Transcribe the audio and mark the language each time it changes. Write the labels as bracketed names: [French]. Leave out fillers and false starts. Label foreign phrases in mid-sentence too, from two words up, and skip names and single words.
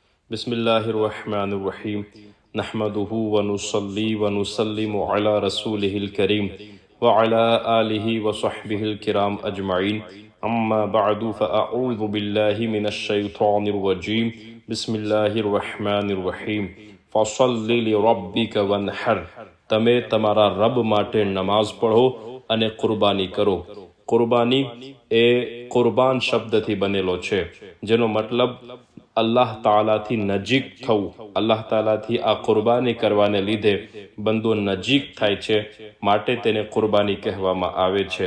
[Arabic] بسم الله الرحمن الرحيم نحمده ونصلي ونسلم على رسوله الكريم وعلى آله وصحبه الكرام أجمعين أما بعد فأعوذ بالله من الشيطان الرجيم بسم الله الرحمن الرحيم فصل لربك وانحر [Gujarati] તમે તમારા રબ માટે નમાઝ પઢો અને કુરબાની કરો। કુરબાની એ કુરબાન શબ્દથી બનેલો છે, જેનો મતલબ અલ્લાહ તાલાથી નજીક થવું। અલ્લાહ તાલાથી આ કુરબાની કરવાને લીધે બંદો નજીક થાય છે, માટે તેને કુરબાની કહેવામાં આવે છે।